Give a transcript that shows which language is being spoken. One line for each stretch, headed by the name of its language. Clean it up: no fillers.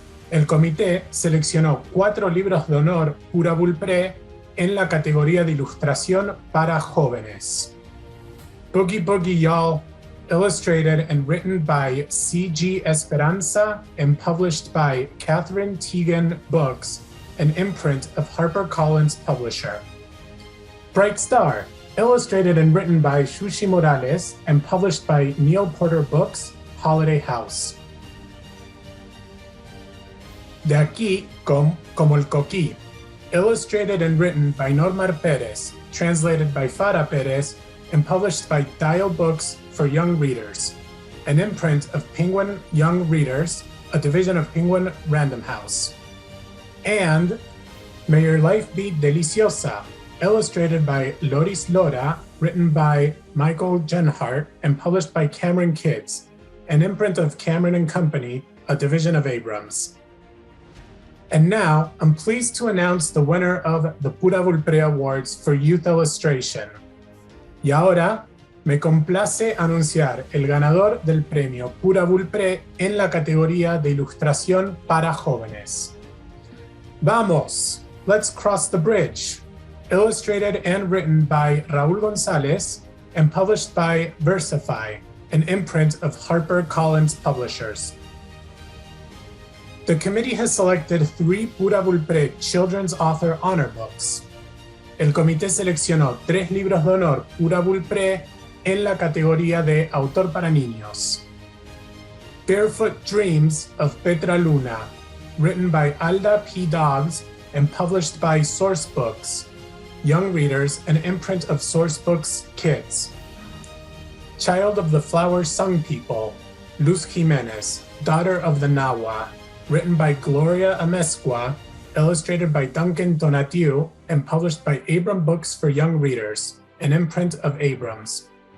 Spanish: El comité seleccionó 4 libros de honor Pura Belpré en la categoría de ilustración para jóvenes.
English: Boogie Boogie Y'all, illustrated and written by C.G. Esperanza and published by Catherine Teagan Books, an imprint of HarperCollins publisher. Bright Star, illustrated and written by Shushi Morales and published by Neil Porter Books, Holiday House. De aquí como el coquí, illustrated and written by Normar Perez, translated by Farah Perez, and published by Dial Books for Young Readers, an imprint of Penguin Young Readers, a division of Penguin Random House. And May Your Life Be Deliciosa, illustrated by Loris Lora, written by Michael Genhart, and published by Cameron Kids, an imprint of Cameron and Company, a division of Abrams. And now, I'm pleased to announce the winner of the Pura Belpré Awards for Youth Illustration.
Spanish: Y ahora, me complace anunciar el ganador del premio Pura Belpré en la categoría de Ilustración para Jóvenes.
English: Vamos! Let's Cross the Bridge! Illustrated and written by Raúl González and published by Versify, an imprint of HarperCollins Publishers. The committee has selected 3 Pura Belpré Children's Author Honor Books.
Spanish: El comité seleccionó 3 libros de honor Pura Belpré en la categoría de Autor para Niños.
English: Barefoot Dreams of Petra Luna, written by Alda P. Dobbs and published by Source Books, Young Readers, an imprint of Source Books Kids. Child of the Flower Sung People, Luz Jimenez, daughter of the Nahua, written by Gloria Amezcua, illustrated by Duncan Donatiu, and published by Abram Books for Young Readers, an imprint of Abrams.